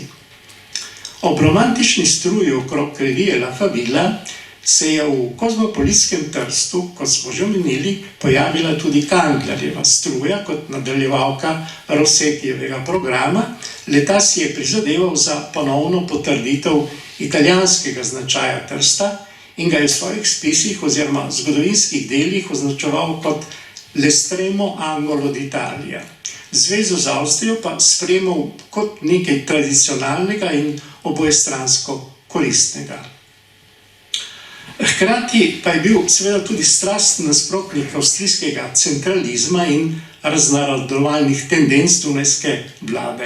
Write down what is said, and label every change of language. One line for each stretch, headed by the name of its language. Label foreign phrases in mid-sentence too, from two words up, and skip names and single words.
Slovenian: Ob romantični struji okrog revije La Favilla se je v kozmopolitskem Trstu, kot smo že omenili, pojavila tudi Kanglerjeva struja kot nadaljevalka Rossetijevega programa. Le-ta si je prizadeval za ponovno potrditev italijanskega značaja Trsta in ga je v svojih spisih oziroma zgodovinskih delih označeval kot
Italian: l'estremo angolo d'Italia.
Slovenian: Zvezo z Avstrijo pa sprejemal kot nekaj tradicionalnega in obojestransko koristnega. Hkrati pa je bil seveda tudi strasten nasprotnik avstrijskega centralizma in raznarodovalnih tendenc dunajske vlade.